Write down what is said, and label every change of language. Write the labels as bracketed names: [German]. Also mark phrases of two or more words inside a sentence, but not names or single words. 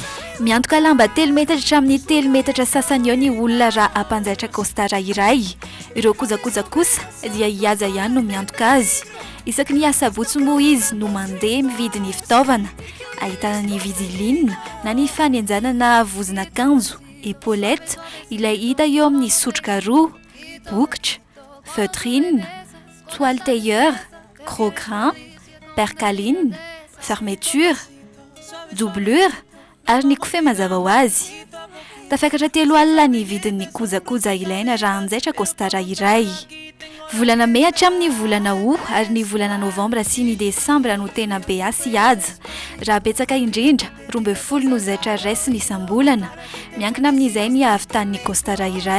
[Malagasy] miantoka lamba 3 metatra hatramin'ny 3 metatra sasany eo ny olona raha ampanjaitra costard iray ireo kojakoja kosa dia hihaja ihany no miantoka azy isaky ny asabotsy moa izy no mandeha mividy ny fitaovana ahitana ny visiline na ny fanenjanana vozina akanjo épaulette ilay hita eo amin'ny sotroka roa bokotra [French] feutrine toile tailleur gros grain percaline fermeture doublure [Malagasy] ary ny kofehy mazava ho azy tafakatra 3 alina ny vidin'ny kojakoja ilaina raha anjaitra costard iray volana May hatramin'ny volana Août ary ny volana Novambra sy ny Desambra no tena be asy haja raha betsaka indrindra 12 no zaitra raisiny isam-bolana miankina amin'izay ny ahavitan'ny costard iray